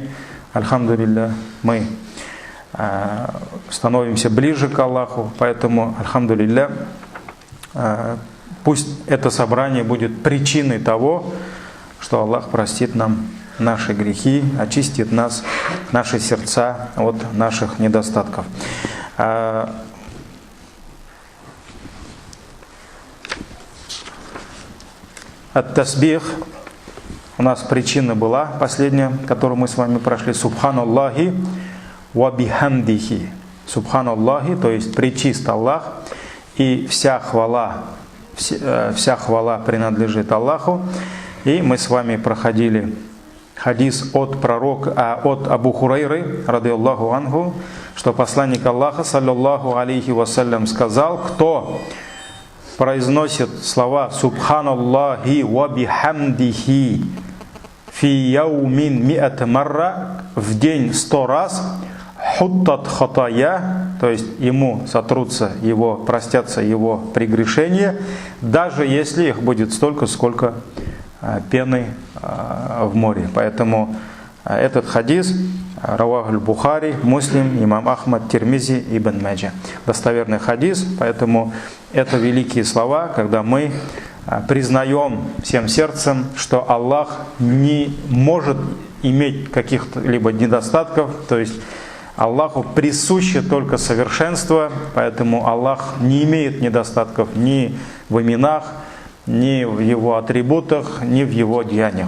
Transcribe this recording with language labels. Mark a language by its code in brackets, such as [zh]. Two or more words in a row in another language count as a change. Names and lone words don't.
[ru] Альхамдулилля, мы становимся ближе к Аллаху, поэтому, альхамдулилля, пусть это собрание будет причиной того, что Аллах простит нам наши грехи, очистит нас, наши сердца от наших недостатков. Ат-тасбих. У нас причина была последняя, которую мы с вами прошли. [ar] سبحان الله وبحمده. سبحان الله, [ru] то есть пречист Аллах, и вся хвала принадлежит Аллаху. И мы с вами проходили хадис от пророка, от Абу Хурайры, [ar] رضي الله عنه, [ru] что посланник Аллаха, [ar] صلى الله عليه وسلم, [ru] сказал: кто произносит слова [ar] «سبحان الله وبحمده في يوم مائة مرة» [ru] в день 100 раз, [ar] حطت خطايا, [ru] то есть ему сотрутся простятся его прегрешения, даже если их будет столько, сколько пены в море. Поэтому этот хадис равах аль-Бухари, Муслим, имам Ахмад, Тирмизи, Ибн Маджа. Достоверный хадис, поэтому это великие слова, когда мы признаем всем сердцем, что Аллах не может иметь каких-либо недостатков, то есть Аллаху присуще только совершенство, поэтому Аллах не имеет недостатков ни в именах, ни в Его атрибутах, ни в Его деяниях.